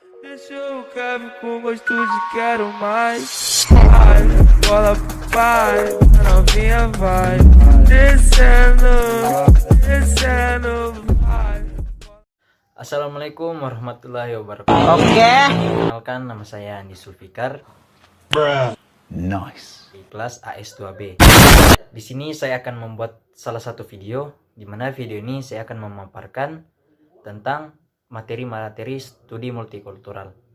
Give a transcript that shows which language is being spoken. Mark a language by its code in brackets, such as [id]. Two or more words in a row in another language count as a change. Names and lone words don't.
[pt] Eu quero com gosto de quero mais. Vai, bola pai, novinha vai. Descendo, descendo, vai. [ar] السلام عليكم ورحمة الله وبركاته. [id] Oke. Kenalkan, nama saya Andi Sulfikar. Nice. Di kelas AS2B. Di sini saya akan membuat salah satu video, di mana video ini saya akan memaparkan tentang materi-materi studi multikultural.